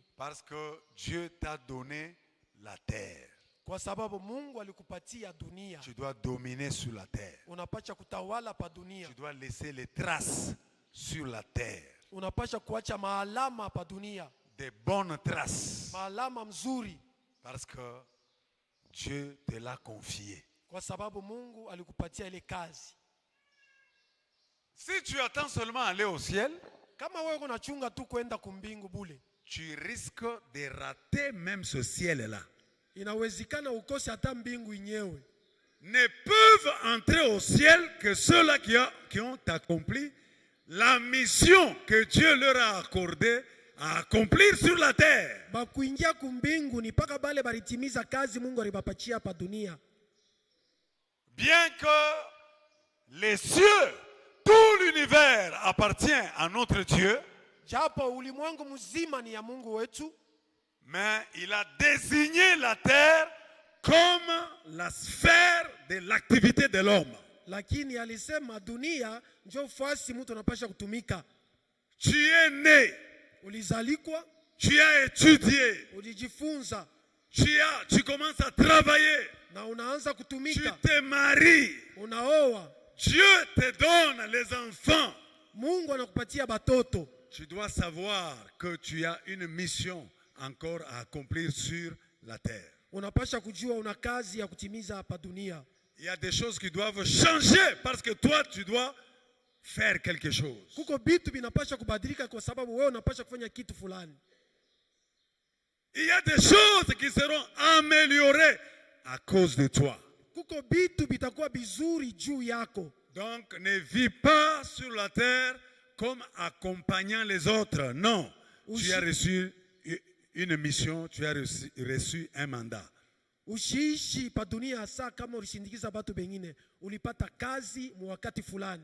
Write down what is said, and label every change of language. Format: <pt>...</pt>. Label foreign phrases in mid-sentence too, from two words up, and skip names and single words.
<fr>Parce que Dieu t'a donné la terre.</fr> <sw>Kwa sababu Mungu alikupatia dunia.</sw> <fr>Tu dois dominer sur la terre.</fr> <sw>Unapaswa kutawala pa dunia.</sw> <fr>Tu dois laisser les traces sur la terre.</fr> <sw>Unapaswa kuacha maalama pa dunia.</sw> <fr>Des bonnes traces.</fr> <sw>Maalama mzuri.</sw> <fr>Parce que Dieu te l'a confié.</fr> <sw>Kwa sababu Mungu alikupatia ile kazi.</sw> <fr>Si tu attends seulement aller au ciel,</fr> <sw>kama wewe unachunga tu kwenda kumbingu bule,</sw> <fr>tu risques de rater même ce ciel-là.</fr> <sw>Inawezekana ukose hata mbingu yenyewe.</sw> <fr>Ne peuvent entrer au ciel que ceux-là qui ont accompli la mission que Dieu leur a accordée à accomplir sur la terre.</fr> <sw>Bakuingia kumbingu ni paka bale balitimiza kazi Mungu alibapatia hapa dunia.</sw> <fr>Bien que les cieux, tout l'univers appartient à notre Dieu,</fr> <sw>japo ulimwengu mzima ni ya Mungu wetu,</sw> <fr>mais il a désigné la terre comme la sphère de l'activité de l'homme.</fr> <sw>Lakini alisema dunia ndio fasi mtu anapasha kutumika.</sw> <fr>Tu es né,</fr> <sw>ulizalikwa,</sw> <fr>tu as étudié,</fr> <sw>ulijifunza,</sw> <fr>tu commences à travailler,</fr> <sw>na unaanza kutumika,</sw> <fr>tu te maries,</fr> <sw>unaoa,</sw> <fr>Dieu te donne les enfants.</fr> <sw>Mungu anakupatia batoto.</sw> <fr>Tu dois savoir que tu as une mission encore à accomplir sur la terre.</fr> <sw>Unapasha kujua una kazi ya kutimiza hapa dunia.</sw> <fr>Il y a des choses qui doivent changer parce que toi tu dois faire quelque chose.</fr> <sw>Kuko bitu binapasha kubadilika kwa sababu wewe unapasha kufanya kitu fulani.</sw> <fr>Il y a des choses qui seront améliorées à cause de toi.</fr> <sw>Kuko bitu bitakuwa bizuri juu yako.</sw> <fr>Donc ne vis pas sur la terre comme accompagnant les autres. Non, tu as reçu une mission, tu as reçu un mandat.</fr> <sw>Ushiishi pa dunia hasa kama ulishindikiza batu bengine. Ulipata kazi mu wakati fulani.</sw>